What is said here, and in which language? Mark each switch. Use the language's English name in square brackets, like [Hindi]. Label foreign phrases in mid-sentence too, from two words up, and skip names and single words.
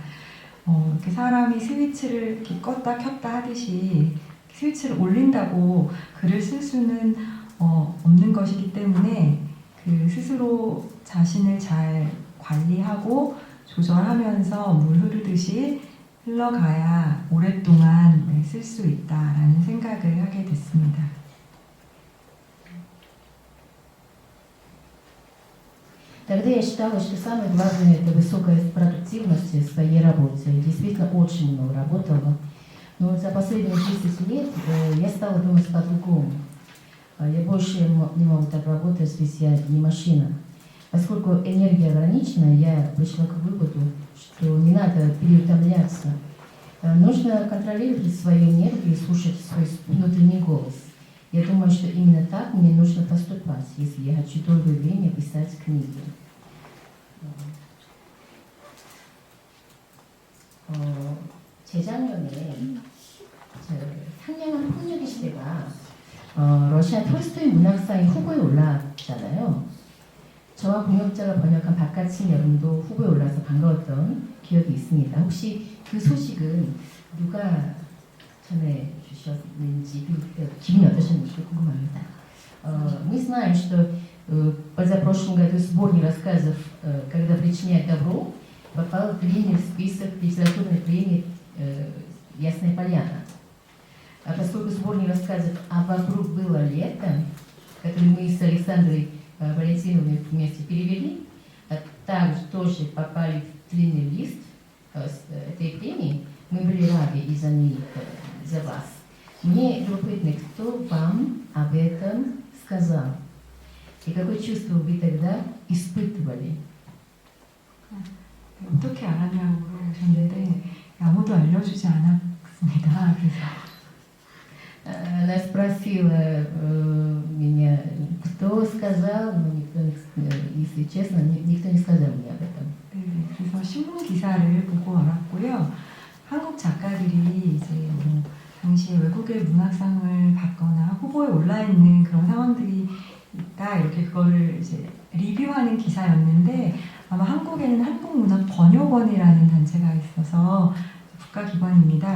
[Korean] 이렇게 사람이 스위치를 이렇게 껐다 켰다 하듯이 스위치를 올린다고 글을 쓸 수는 없는 것이기 때문에 그 스스로 자신을 잘 관리하고 조절하면서 물 흐르듯이 흘러가야 오랫동안 쓸 수 있다라는 생각을 하게 됐습니다. [Russian] Тогда я считала, что самое главное – это высокая продуктивность в своей работе. И действительно очень много работала. Но за последние 10 лет я стала думать по-другому. Я больше не могу так работать, ведь я не машина. Поскольку энергия ограничена, я пришла к выводу, что не надо переутомляться. Нужно контролировать свою энергию и слушать свой внутренний голос. Я думаю, что именно так мне нужно поступать, если я хочу долгое время писать книги. [Korean] 재작년에 상냥한 폭력의 시대가 러시아 톨스토이 문학상의 후보에 올랐잖아요. 저와 공역자가 번역한 바깥인 여름도 후보에 올라서 반가웠던 기억이 있습니다. 혹시 그 소식은 누가 전해주셨는지 기분이 어떠셨는지 궁금합니다. [Russian] Мы знаем, что позапрошлом году сборник рассказов «Когда причиняет добро» попал в длинный список литературной премии «Ясная поляна». А поскольку сборник рассказов «А вокруг было лето», который мы с Александрой Валентиновной вместе перевели, также тоже попали в длинный лист этой премии. Мы были рады из-за них, за вас. Мне любопытно, кто вам об этом сказал? И какое чувство вы тогда испытывали? [Korean] 어떻게 알았냐고 물어보셨는데 아무도 알려주지 않았습니다. 그래서 [Russian] Она спросила меня, кто сказал, но никто, если честно, никто не сказал мне об этом. [Korean] 네, 그래서 신문 기사를 보고 알았고요. 한국 작가들이 이제 뭐 당시에 외국의 문학상을 받거나 후보에 올라 있는 그런 상황들이 있다 이렇게 그거를 이제 리뷰하는 기사였는데 아마 한국에는 한국문학번역원이라는 단체가 있어서 국가기관입니다.